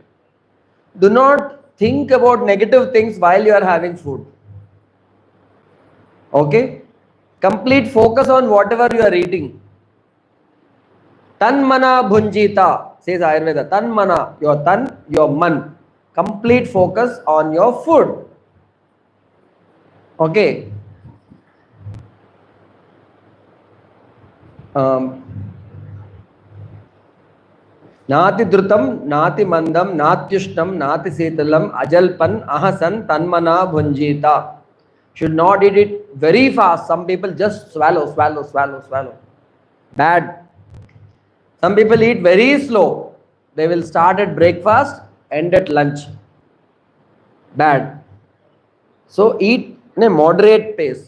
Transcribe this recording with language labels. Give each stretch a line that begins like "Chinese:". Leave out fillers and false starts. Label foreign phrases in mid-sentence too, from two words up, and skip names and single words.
English: Do not think about negative things while you are having food. Okay? Complete focus on whatever you are eating.
Sanskrit: Tanmana bhunjita,
English: says Ayurveda. Tanmana, your tan, your man. Complete focus on your food. Okay.
Sanskrit: Nati drutam, nati mandam, natyushnam, nati setalam, ajalpan, ahasan, tanmana bhunjita.
English: Should not eat it very fast. Some people just swallow. Bad. Some people eat very slow. They will start at breakfast, end at lunch. Bad. So eat in a moderate pace.